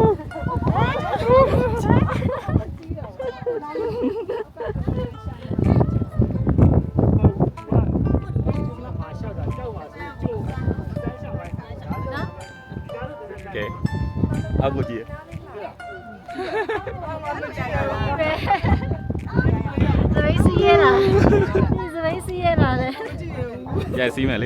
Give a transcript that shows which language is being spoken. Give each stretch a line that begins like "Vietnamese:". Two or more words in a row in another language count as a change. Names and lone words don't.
Burmese: ကဲအခုကြည့်
Chinese: 怎么失业了？你怎么失业了嘞？
Burmese: ရိုက်စီးမယ်လေ